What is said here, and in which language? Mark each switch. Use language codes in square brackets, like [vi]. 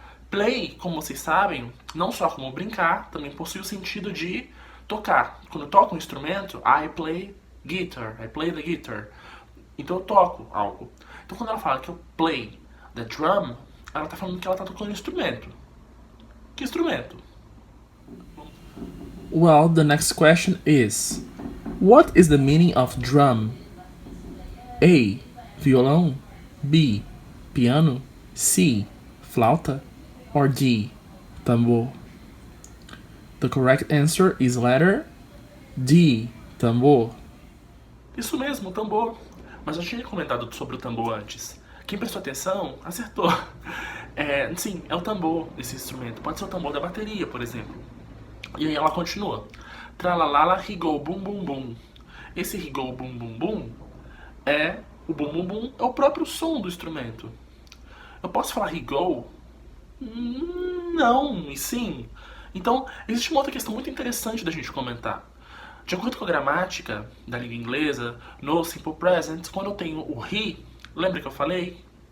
[pt] Play, como vocês sabem, não só como brincar, também possui o sentido de tocar. Quando eu toco um instrumento, [en] I play guitar, I play the guitar. [pt] Então eu toco algo. Então quando ela fala que eu [en] play the drum, [pt] ela está falando que ela está tocando um instrumento. Que instrumento? [en] Well, the next question is, what is the meaning of drum? [pt] A. Violão. B. Piano. C. Flauta. Or D. Tambor. [en] The correct answer is letter D. [pt] Tambor. Isso mesmo, tambor. Mas eu tinha comentado sobre o tambor antes. Quem prestou atenção, acertou. Sim, é o tambor, esse instrumento. Pode ser o tambor da bateria, por exemplo. E aí ela continua. [en] Tralalala, he go, boom, boom, boom. Esse he go, boom, boom, boom é... [pt] O bum bum bum é o próprio som do instrumento. Eu posso falar [en] he go? [pt] Não, e sim. Então, existe uma outra questão muito interessante da gente comentar. De acordo com a gramática da língua inglesa, no Simple Present, quando eu tenho o he, lembra que eu falei?